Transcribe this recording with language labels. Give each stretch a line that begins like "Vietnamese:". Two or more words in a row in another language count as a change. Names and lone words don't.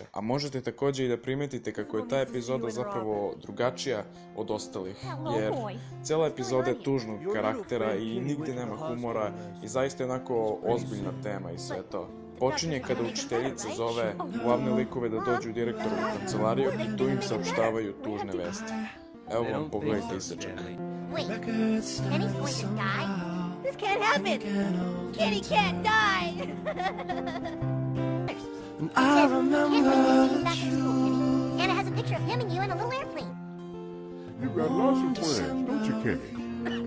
Serbian: A možete takođe i da primetite kako je ta epizoda zapravo drugačija od ostalih, jer cela epizoda je tužnog karaktera i nigde nema humora i zaista je onako ozbiljna tema i sve to. Počinje kada učiteljica zove glavne likove da dođu direktoru u kancelariju i tu im saopštavaju tužne vesti. Evo vam, pogledajte isečak.
English: Wait, Kenny's going to die? This can't happen! Kenny can't die! I remember you. Anna has a picture of him and you in a little airplane. You've got lots of plans, don't you, Kenny?